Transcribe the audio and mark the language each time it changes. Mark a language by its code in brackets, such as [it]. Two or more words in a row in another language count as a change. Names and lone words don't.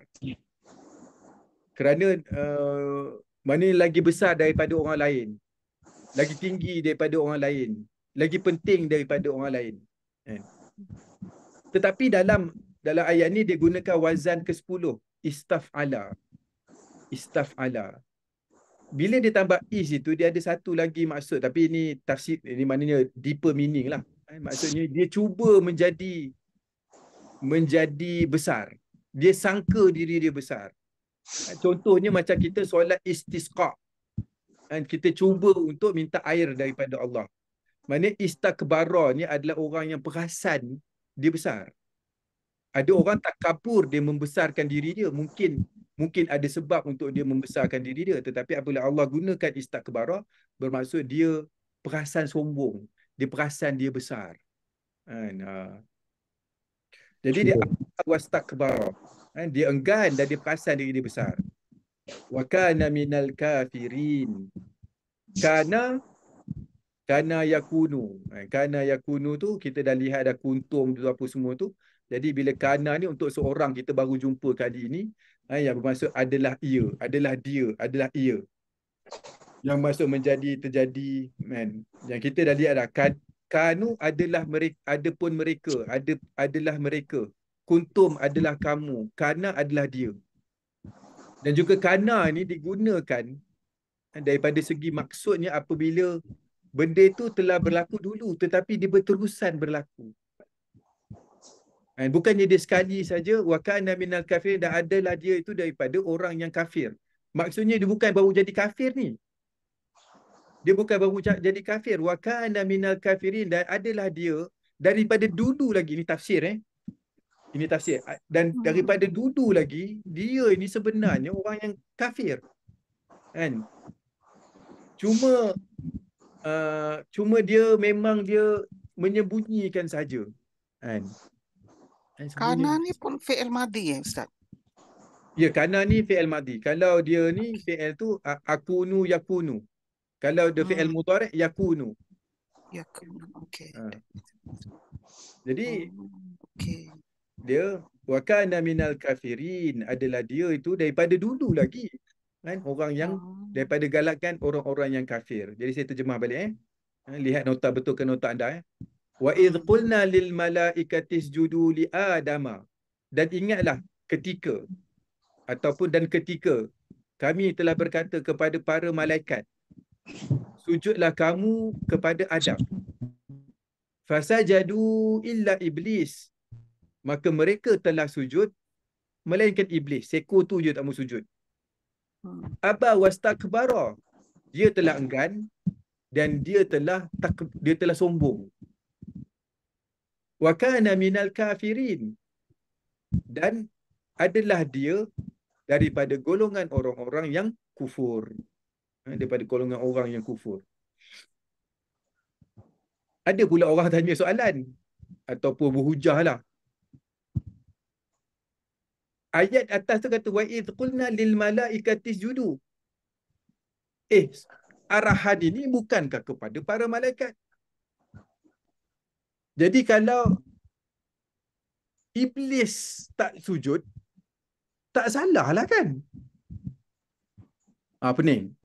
[ms] Kerana mana lagi besar daripada orang lain, lagi tinggi daripada orang lain, lagi penting daripada orang lain. Kan? Tetapi dalam ayat ni dia gunakan wazan ke-10, istaf'ala. Istaf'ala. Bila dia tambah is itu, dia ada satu lagi maksud, tapi ini tafsir, ini maknanya [en] deeper meaning [ms] lah. Maksudnya dia cuba menjadi besar. Dia sangka diri dia besar. Contohnya macam kita solat istisqa. Kita cuba untuk minta air daripada Allah. Maknanya istakbara ni adalah orang yang perasan dia besar. Ada orang takabur, dia membesarkan diri dia. Mungkin ada sebab untuk dia membesarkan diri dia. Tetapi apabila Allah gunakan istakbara, bermaksud dia perasan sombong. Dia perasan dia besar. Jadi dia wastakbara. Dia enggan dan dia perasan diri dia besar. [ar] Wa kana minal kafirin. Kana yakunu. Kana yakunu [ms] tu kita dah lihat dah kuntum tu apa semua tu. Jadi bila kana ni untuk seorang kita baru jumpa kali ini, yang bermaksud adalah ia, adalah dia, adalah ia. Yang maksud terjadi kan. Yang kita dah lihat dah kanu adalah mereka, adapun mereka, adalah mereka. Kuntum adalah kamu, kana adalah dia. Dan juga kana ni digunakan daripada segi maksudnya apabila benda itu telah berlaku dulu tetapi dia berterusan berlaku. Bukannya dia sekali saja [ar] wa kana minal kafir, [ms] dan adalah dia itu daripada orang yang kafir. Maksudnya dia bukan baru jadi kafir ni. Dia bukan baru jadi kafir. [ar] Wa kana minal kafirin, [ms] dan adalah dia daripada dulu lagi. Ini tafsir Ini tafsir. Dan daripada dulu lagi dia ini sebenarnya orang yang kafir. Kan? Cuma dia memang dia menyembunyikan saja. Kan? Kana ni pun [ar] fi'il madhi [ms] Ustaz. Ya, kana ni [ar] fi'il madhi. [ms] Kalau dia ni fi'il tu [ar] akunu yakunu. [ms] Kalau dia [ar] fi'il mudhari' yakunu. [ms] Yakunu. Okey. Jadi okey. [ar] Dia wa kana minal kafirin, [ms] adalah dia itu daripada dulu lagi. Kan? Orang yang daripada galakkan orang-orang yang kafir. Jadi saya terjemah balik lihat nota, betulkan nota anda [ar] Wa idh qulna lil malaikati isjudu li adama. [ms] Dan ingatlah ketika kami telah berkata kepada para malaikat, sujudlah kamu kepada Adam. [ar] Fasajadu illa iblis. [ms] Maka mereka telah sujud melainkan iblis. Seko tu je tak mau sujud. [ar] Aba wastakbara. [ms] Dia telah enggan dan dia telah sombong. [ar] Wa kana minal kafirin. [ms] Dan adalah dia daripada golongan orang-orang yang kufur. Daripada golongan orang yang kufur. Ada pula orang tanya soalan ataupun berhujah lah. Ayat atas tu kata [ar] wa idh qulna lil malaikati isjudu. [ms] Arahan ini bukankah kepada para malaikat? Jadi kalau iblis tak sujud, tak salah lah kan? Pening.